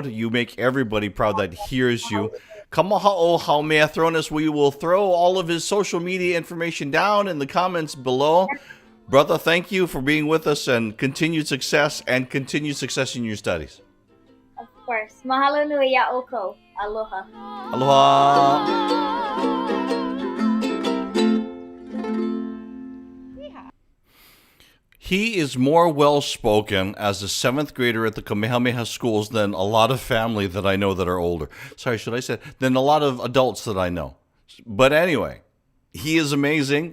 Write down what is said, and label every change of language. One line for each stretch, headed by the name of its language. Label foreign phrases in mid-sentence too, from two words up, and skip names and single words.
English: You make everybody proud that hears you. Kamahaʻo Haumea-Thronas. We will throw all of his social media information down in the comments below. Brother, thank you for being with us, and continued success in your studies. Of course.
Hawaiian: Mahalo nui ya oko. Aloha.
English: Aloha. He is more well-spoken as a 7th grader at the Kamehameha schools than a lot of family that I know that are older. Sorry, should I say, than a lot of adults that I know. But anyway, he is amazing.